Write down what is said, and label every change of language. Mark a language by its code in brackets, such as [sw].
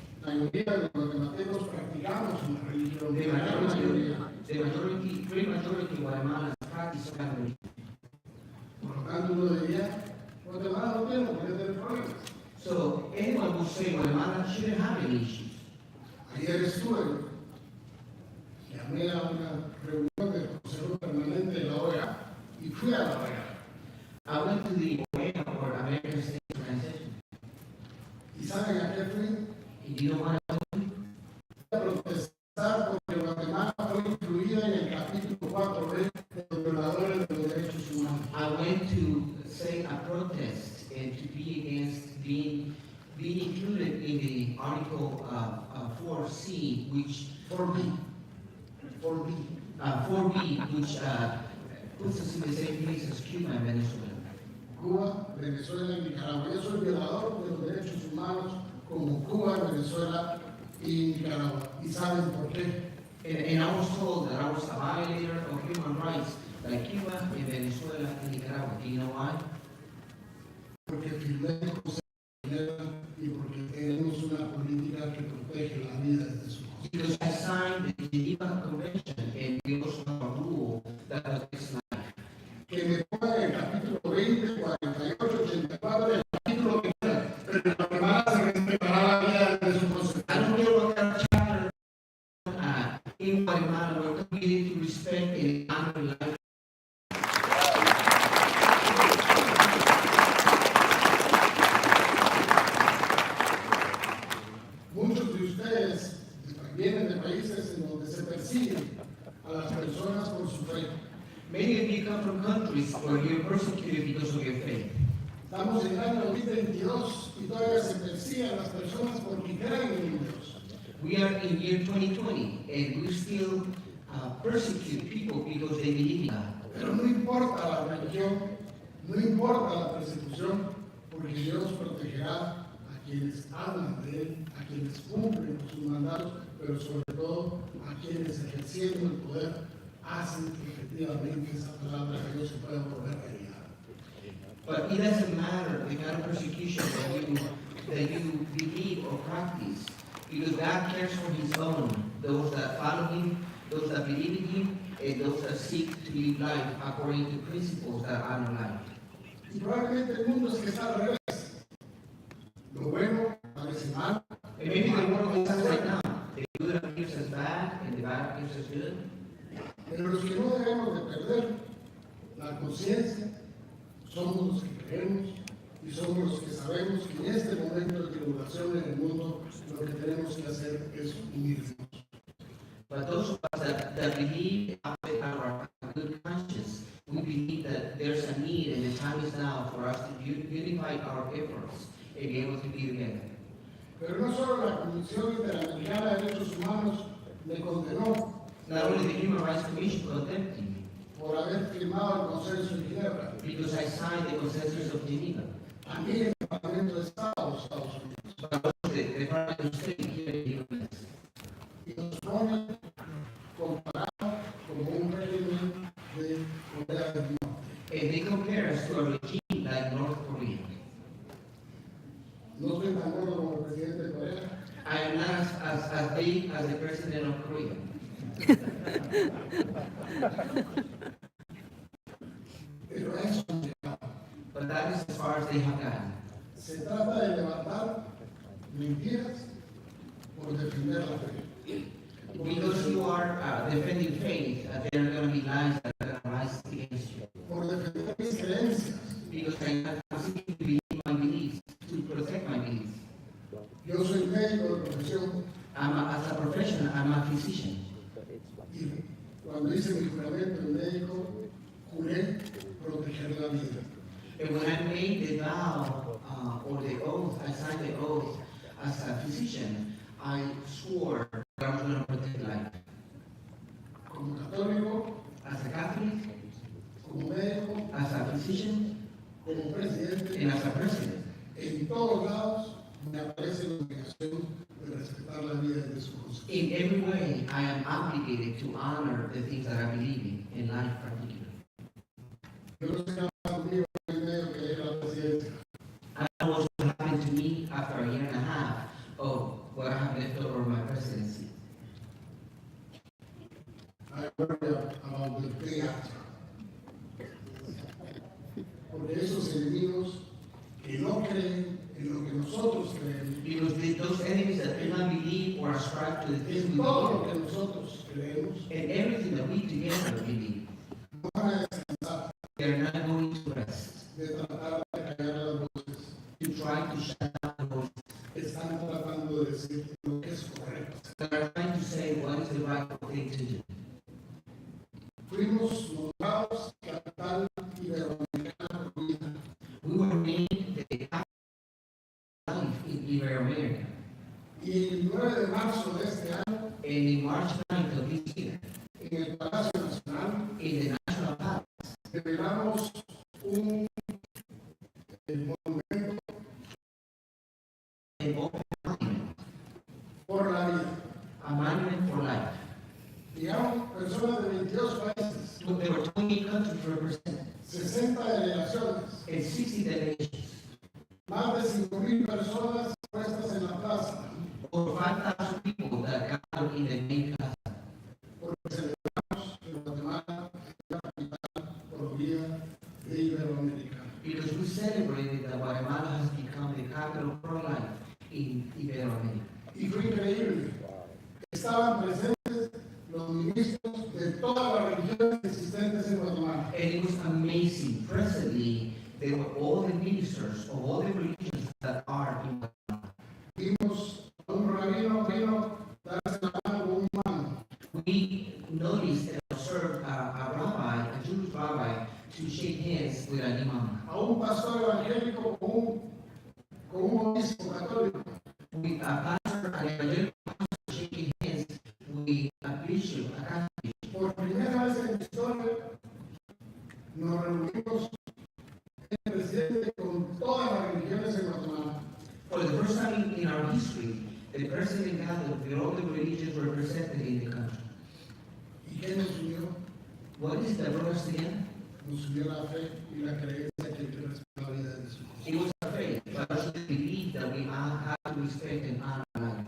[es] La mayoría de los guatemaltecos practicamos una religión. [en] The [es] La gran mayoría. [en] great majority of Guatemalans practice that religion. [es] Por lo tanto, uno diría, Guatemala no tiene por qué tener problemas. [en] So anyone who say Guatemala shouldn't have any issues. [es] Ayer estuve, llamé a una reunión del Consejo Permanente de la OEA y fui a la OEA. [en] I went to the OEA, or American States Organization. [es] ¿Y saben a qué fui? [en] And you know what I went [es] A protestar porque Guatemala fue incluida en el capítulo 4B de los violadores de los derechos humanos. [en] I went to say a protest and to be against being included in the Article 4C, which 4B. 4B. 4B, which puts us in the same place as Cuba and Venezuela. [es] Cuba, Venezuela y Nicaragua. Yo soy violador de los derechos humanos como Cuba, Venezuela y Nicaragua. ¿Y saben por qué? [en] And I was told that I was a violator of human rights like Cuba and Venezuela and Nicaragua. Do you know why? [es] Porque firmé el Consejo de Ginebra y porque tenemos una política que protege la vida desde su concepto. [en] Because I signed the Geneva Convention and we also have a rule that protects life. [es] Que me pongan en el capítulo 20, 48, 84, el capítulo 20, pero en Guatemala se respetará la vida desde su concepto. [en] I don't care what kind of chapter in Guatemala, we're committed to respect and honor life. [es] Muchos de ustedes vienen de países en donde se persiguen a las personas por su fe. [en] Many of you come from countries where you're persecuted because of your faith. [es] Estamos en el año 2022 y todavía se persigue a las personas porque creen en Dios. [en] We are in year 2020 and we still persecute people because they believe in God. [es] Pero no importa la religión, no importa la persecución, porque Dios protegerá a quienes hablan de Él, a quienes cumplen sus mandatos, pero sobre todo a quienes ejerciendo el poder hacen que efectivamente esa palabra de Dios se pueda volver realidad. [en] But it doesn't matter the kind of persecution that you believe or practice, because God cares for His own, those that follow Him, those that believe in Him, and those that seek to live life according to principles that honor life. [es] Y probablemente el mundo es que está al revés. Lo bueno parece mal, [en] And maybe the world is right now. The good appears as bad, and the bad appears as good. [es] pero los que no debemos de perder la conciencia somos los que creemos y somos los que sabemos que en este momento de tribulación en el mundo lo que tenemos que hacer es unirnos. [en] But those of us that believe and have our good conscience, we believe that there's a need and the time is now for us to unify our efforts and be able to be together. [es] Pero no solo la Comisión Interamericana de Derechos Humanos me condenó [en] Not only the Human Rights Commission condemned me [es] por haber firmado el consenso de Ginebra, [en] because I signed the consensus of Geneva, [es] también el Parlamento de Estados Unidos, [en] but also the Department of State here in the U.S. [es] y nos pone comparado como un régimen de Corea del Norte. [en] And they compare us to a regime like North Korea. [es] No estoy tan gordo como el presidente de Corea, [en] I am not as big as the president of Korea. [es] pero a eso han llegado. [en] But that is as far as they have gotten. [es] Se trata de levantar mentiras por defender la fe. [en] Because you are defending faith, there are going to be lies that are going to rise against you. [es] Por defender mis creencias. [en] Because I'm seeking to believe my beliefs, to protect my beliefs. [es] Yo soy médico de profesión [en] As a professional, I'm a physician. [es] y cuando hice mi juramento de médico, juré proteger la vida. [en] And when I made the vow or the oath, I signed the oath as a physician, I swore that I was going to protect life. [es] Como católico, [en] As a Catholic, [es] como médico, [en] as a physician, [es] como presidente, [en] and as a president. [es] en todos lados me aparece la obligación de respetar la vida de su concepto. [en] In every way, I am obligated to honor the things that I believe in life particularly. [es] Yo no sé qué pasa conmigo en medio que llegue a la presidencia. [en] I me after a year and a half of what I have left over my presidency. I worry about the day after. [es] Porque esos enemigos que no creen en lo que nosotros creemos, [en] Because those enemies that do not believe or ascribe to the things [es] en [en] we [es] todo lo [en] believe, [es] que nosotros creemos, [en] and everything that we together believe, [es] no van a descansar [en] they're not going to rest, [es] de tratar de callar las voces. [en] to try to shut down the voices. [es] Están tratando de decir lo que es correcto. [en] They're trying to say what is the right thing to do. [es] Fuimos nombrados capital iberoamericana unida. [en] We were named the capital life in Iberoamerica. [es] Y el 9 de marzo de este año, [en] And in March 9th of this year, [es] en el Palacio Nacional, [en] in the National Palace, [es] revelamos un monumento [en] an open monument, [es] por la vida. [en] a monument for life. [es] Llegaron personas de 22 países, [en] There were 28 countries represented [es] 60 delegaciones, [en] and 60 delegations. [es] más de 5,000 personas puestas en la plaza, [en] Over 5,000 people that gathered in the main plaza. [es] porque celebramos que Guatemala es la capital por vida de Iberoamérica. [en] Because we celebrated that Guatemala has become the capital for life in Iberoamerica. [es] Y fue increíble. Estaban presentes los ministros de todas las religiones existentes en Guatemala. [en] And it was amazing. Presently, there were all the ministers of all the religions that are in Guatemala. [es] Vimos a un rabino vino darse la mano con un humano. [en] We noticed and observed a rabbi, a Jewish rabbi, to shake hands with an imam. [es] A un pastor evangélico con un obispo católico. [en] We a pastor, an evangelical pastor, shaking hands with a bishop, a Catholic bishop. [es] Por primera vez en la historia nos reunimos el presidente con todas las religiones en Guatemala. [en] For the first time in our history, the president gathered with all the religions represented in the country. [es] ¿Y qué nos unió? [en] What is the verse again? [es] Nos unió la fe y la creencia que hay que respetar la vida de Jesús. [en] It was a faith, but also the belief that we all have to respect and honor life.